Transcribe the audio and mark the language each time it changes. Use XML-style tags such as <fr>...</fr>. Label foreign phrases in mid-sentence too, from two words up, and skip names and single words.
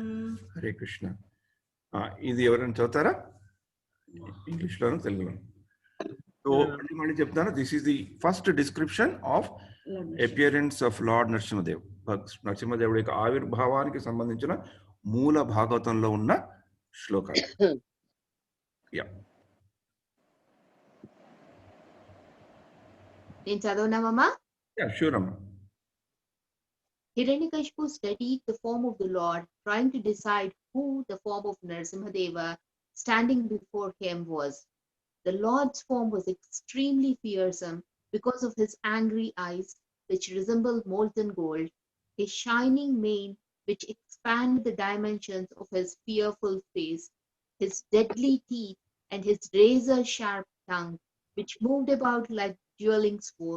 <te>హరే కృష్ణ. ఇది ఎవరైనా చదువుతారా? ఇంగ్లీష్లోను తెలుగులోను.</te> <en>సో</en> <te>మళ్ళీ చెప్తాను,</te> <en>this is the first description of appearance of Lord Narasimhadev.</en> <te>నరసింహదేవుడి యొక్క ఆవిర్భావానికి సంబంధించిన మూల భాగవతంలో ఉన్న శ్లోకాలు. నేను చదవనామమ్మా? షూర్ అమ్మా.</te> <en>Hiranyakashipu studied the form of the Lord, trying to decide who the form of Narasimhadeva standing before him was. The Lord's form was extremely fearsome because of his angry eyes, which resembled molten gold, his shining mane, which expanded the dimensions of his fearful face, his deadly teeth, and his razor-sharp tongue, which moved about like dueling sword.</en>